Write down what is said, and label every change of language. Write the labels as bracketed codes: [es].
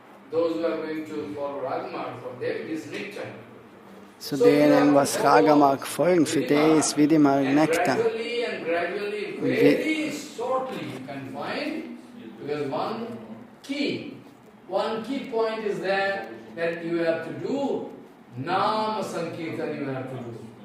[en] Those who are going to follow Ragamark, for them it is nectar. [de] So denen, was Ragamark folgen, für die ist Vidimark Nektar. [en] Gradually and gradually, very shortly you can find, because one key point is that you have to do Nama Sankirtan you have to do.